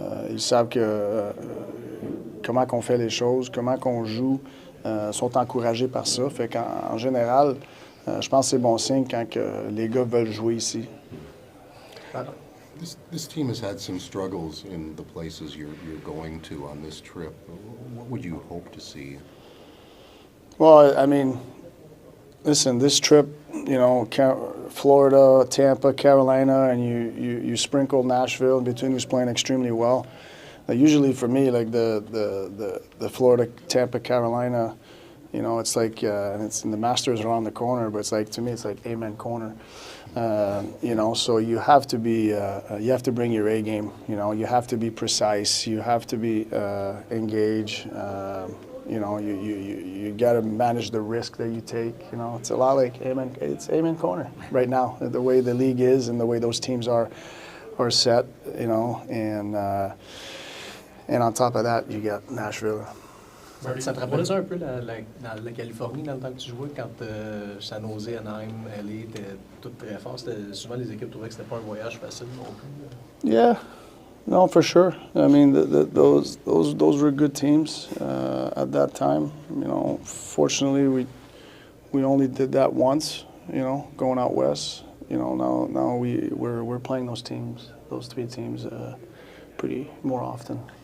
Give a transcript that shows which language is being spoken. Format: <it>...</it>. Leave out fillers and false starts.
<fr>Ils savent comment qu'on fait les choses, comment qu'on joue, sont encouragés par ça. Fait qu'en général, je pense que c'est bon signe quand les gars veulent jouer ici.</fr> <en>This team has had some struggles in the places you're going to on this trip. What would you hope to see? Well, I mean, listen, this trip, you know, Florida, Tampa, Carolina, and you sprinkle Nashville in between, who's playing extremely well. Usually for me, like the Florida, Tampa, Carolina, you know, it's like, and the Masters are on the corner, but it's like, to me, it's like amen corner. You know, so you have to be, you have to bring your A game. You know, you have to be precise. You have to be engaged. You know, you got to manage the risk that you take. You know, it's a lot like amen. It's amen corner right now. The way the league is and the way those teams are set. You know, and on top of that, you got Nashville.</en> <fr>Ça te rappelle ça un peu dans la Californie, dans le temps que tu jouais, quand San Jose, Anaheim, LA étaient toutes très fortes? Souvent, les équipes trouvaient que c'était pas un voyage facile non plus.</fr> <en>Yeah, no, for sure. I mean, those were good teams at that time. You know, fortunately, we only did that once. You know, going out west. You know, now we're playing those teams, those three teams, pretty more often.</en>